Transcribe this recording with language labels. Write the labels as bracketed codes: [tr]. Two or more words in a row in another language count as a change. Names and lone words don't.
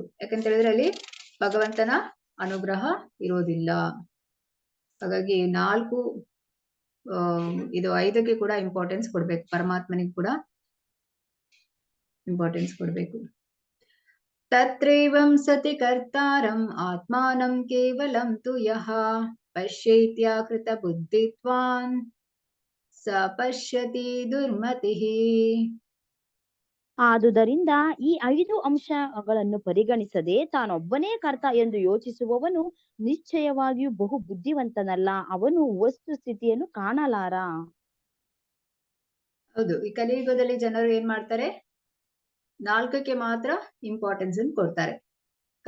[kn] ಯಾಕಂತ ಹೇಳಿದ್ರೆ ಅಲ್ಲಿ ಭಗವಂತನ ಅನುಗ್ರಹ ಇರೋದಿಲ್ಲ. ಹಾಗಾಗಿ 4 ಇದು 5ಕ್ಕೆ ಕೂಡ ಇಂಪಾರ್ಟೆನ್ಸ್ ಕೊಡ್ಬೇಕು, ಪರಮಾತ್ಮನಿಗೆ ಕೂಡ ಇಂಪಾರ್ಟೆನ್ಸ್ ಕೊಡ್ಬೇಕು. [sa] ತತ್ರೈವಂ ಸತಿ ಕರ್ತಾರಂ ಆತ್ಮಾನಂ ಕೇವಲಂ ತು ಯಃ ಪಶ್ಯೇತ್ಯಾಕೃತ ಬುದ್ಧಿತ್ವಾನ್ ಸ ಪಶ್ಯತಿ ದುರ್ಮತಿಃ. [kn] ಆದುದರಿಂದ ಈ 5 ಅಂಶಗಳನ್ನು ಪರಿಗಣಿಸದೆ ತಾನೊಬ್ಬನೇ ಕರ್ತ ಎಂದು ಯೋಚಿಸುವವನು ನಿಶ್ಚಯವಾಗಿಯೂ ಬಹು ಬುದ್ಧಿವಂತನಲ್ಲ, ಅವನು ವಸ್ತು ಸ್ಥಿತಿಯನ್ನು ಕಾಣಲಾರ. ಹೌದು, ಈ ಕಲಿಯುಗದಲ್ಲಿ ಜನರು ಏನ್ ಮಾಡ್ತಾರೆ, 4ಕ್ಕೆ ಮಾತ್ರ ಇಂಪಾರ್ಟೆನ್ಸ್ ಕೊಡ್ತಾರೆ.